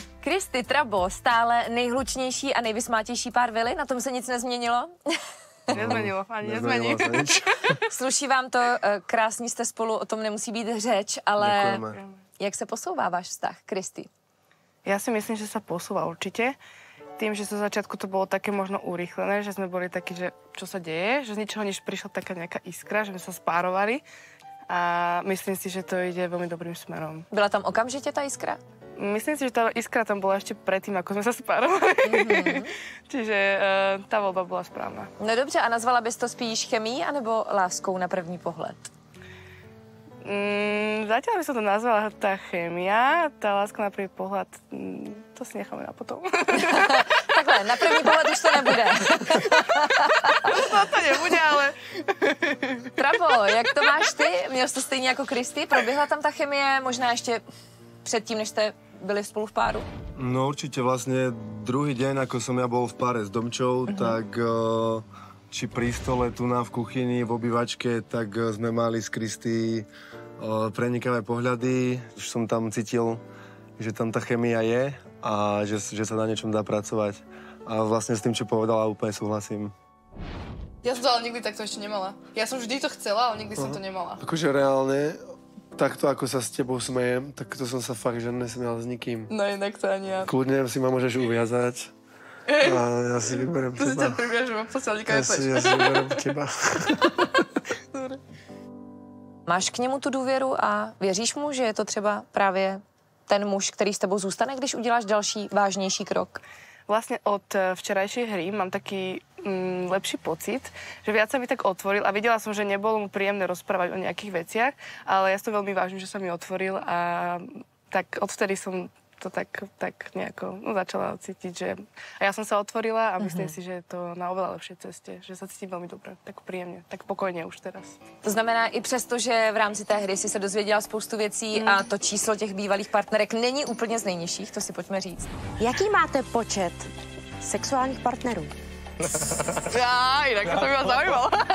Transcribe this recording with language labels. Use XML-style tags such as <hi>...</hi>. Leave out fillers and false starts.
<cs>Kristy, Trabo, stále nejhlučnější a nejvysmátější pár vily, na tom se nic nezměnilo?</cs> <sk>Nezmenilo, ani nezmení.</sk> <cs>Sluší vám to, krásní jste spolu, o tom nemusí být řeč, ale děkujeme. Jak se posouvá váš vztah, Kristy?</cs> <sk>Ja si myslím, že sa posúva určite. Tým, že zo začiatku to bolo také možno urýchlené, že sme boli takí, že čo sa deje, že z ničoho nič prišla taká nejaká iskra, že sme sa spárovali a myslím si, že to ide veľmi dobrým smerom. Byla tam okamžite tá iskra? Myslím si, že tá iskra tam bola ešte predtým, ako sme sa spárovali. Čiže tá voľba bola správna.</sk> <cs>No dobře, a nazvala bys to spíš chemií anebo láskou na první pohled?</cs> <sk>Zatiaľ by som to nazvala tá chémia, tá láska na prvý pohľad, to si necháme na potom.</sk> <cs>Takhle, na první pohled už to nebude. To nebude, ale... Trabo, jak to máš ty? Měl jsi to stejně jako Kristy? Proběhla tam ta chemie možná ještě předtím, než jste byli spolu v páru?</cs> <sk>No určite vlastne druhý deň, ako som ja bol v páre s Domčou, tak či pri stole tu v kuchyni, v obývačke, tak sme mali s Kristy prenikavé pohľady. Už som tam cítil, že tam tá chemia je a že sa na niečom dá pracovať. A vlastne s tým, čo povedala, úplne súhlasím. Ja som to ale nikdy takto ešte nemala. Ja som vždy to chcela, ale nikdy som to nemala. Akože reálne, takto ako sa s tebou smejem, tak to som sa fakt, že nesmial s nikým. No inak to ani ja. Kľudne si ma môžeš uviazať. A ja si vyberiem teba. To si ťa priviažem a posledníka ja si vyberiem teba.</sk> <cs>Máš k němu tu důvěru a věříš mu, že je to třeba právě ten muž, který s tebou zůstane, když uděláš další vážnější krok?</cs> <sk>Vlastne od včerajšej hry mám taký lepší pocit, že viac sa mi tak otvoril a videla som, že nebolo mu príjemné rozprávať o nejakých veciach, ale ja si to veľmi vážim, že sa mi otvoril a tak odvtedy som to tak nejako začala cítiť, že... A ja som sa otvorila a myslím si, že je to na oveľa lepšej ceste, že sa cítim veľmi dobre, tak príjemne, tak pokojne už teraz.</sk> <cs>To znamená i přesto, že v rámci té hry si se dozvěděla spoustu věcí a to číslo těch bývalých partnerek není úplně z nejnižších, to si pojďme říct. Jaký máte počet sexuálních partnerů? Já, jinak to by vás zaujímalo.</cs>